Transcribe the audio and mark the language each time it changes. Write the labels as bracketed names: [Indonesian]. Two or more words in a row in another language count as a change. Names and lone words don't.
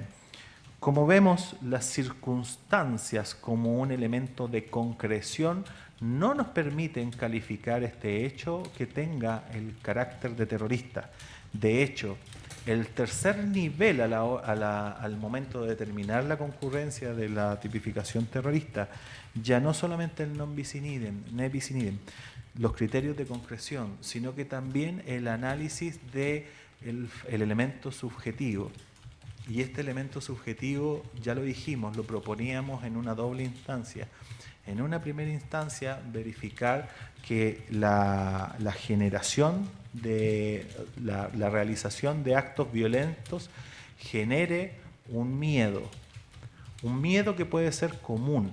[Spanish] Como vemos, las circunstancias como un elemento de concreción no nos permiten calificar este hecho que tenga el carácter de terrorista. De hecho, el tercer nivel al momento de determinar la concurrencia de la tipificación terrorista, ya no solamente el [Latin] non bis in idem, ne bis in idem, [Spanish] los criterios de concreción, sino que también el análisis del elemento subjetivo. Y este elemento subjetivo, ya lo dijimos, lo proponíamos en una doble instancia. En una primera instancia, verificar que la generación de la realización de actos violentos genere un miedo que puede ser común.